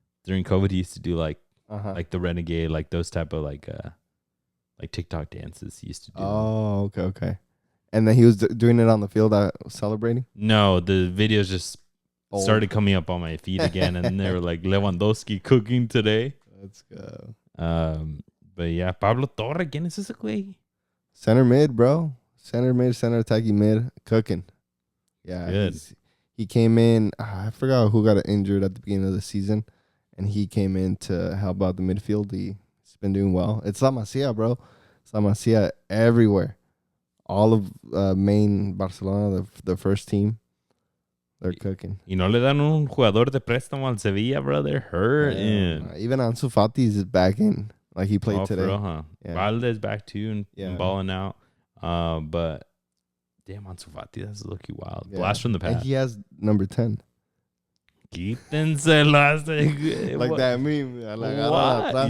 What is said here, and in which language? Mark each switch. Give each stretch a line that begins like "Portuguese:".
English: During COVID, he used to do like the renegade, like those type of like TikTok dances. He used to do. Oh, okay. And then he was doing it on the field, celebrating. No, the videos just started coming up on my feed again, and they were like Lewandowski cooking today. Let's go. But yeah,
Spanish: Pablo Torre, ¿quién es ese güey?
English: Center mid, bro. Center mid, center attacking mid, cooking. Yeah, good. He came in. I forgot who got injured at the beginning of the season, and he came in to help out the midfield. He's been doing well. It's La Masia, bro. It's La Masia everywhere. All of main Barcelona, the first team, they're cooking.
Spanish: Y no le dan un jugador de préstamo al Sevilla, bro.
English: They're hurting. Even Ansu Fati is back in. Like he played today. Real, huh? Yeah. Valdez back too and balling out. But damn, Ansu Fati, that's looking wild. Yeah. Blast from the past. And he has number 10.
Spanish: Quítensela.
English: Like that meme. Like, atrás,